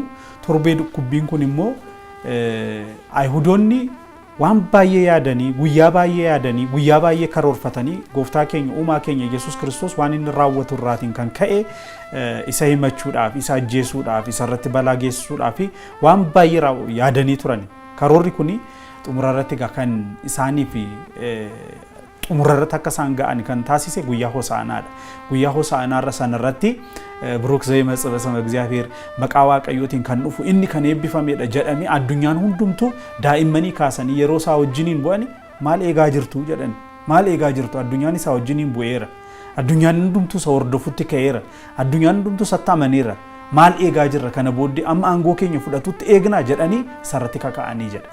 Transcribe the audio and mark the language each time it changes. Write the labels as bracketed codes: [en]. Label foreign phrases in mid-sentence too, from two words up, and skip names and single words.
[om] Torbee dhukkubbiin kun immoo Ayhudoonni waan baay'ee yaadanii guyyaa baay'ee karoorfatanii gooftaa keenya uumaa keenya Yesuus Kiristoos waan inni raawwatu irraatiin kan ka'e isa himachuudhaaf isa ajjeesuudhaaf isa irratti balaa geessisuudhaaf waan baay'ee yaadanii turan. Karoorri kuni xumura irratti kan isaaniif xumura irratti akka isaan ga'an kan taasise guyyaa Hosaanaadha. Guyyaa Hosaanaarra sanarratti [gez] ብሩክ ዘይመጽእ በስመ እግዚአብሔር መቃ [om] waaqayyootiin kan dhufu inni kan eebbifameedha jedhanii addunyaan hundumtuu daa'immanii kaasanii yeroo isaa wajjiniin bu'ani maal eegaa jirtu jedhan. Maal eegaa jirtu? Addunyaan isaa wajjiniin bu'eera. Addunyaan hundumtuu isa hordofutti ka'eera. Addunyaan hundumtuu isatti amaneera. Maal eegaa jirra kana booddee amma aangoo keenya fudhatutti eegnaa jedhanii sarratti kaka'anii jedha.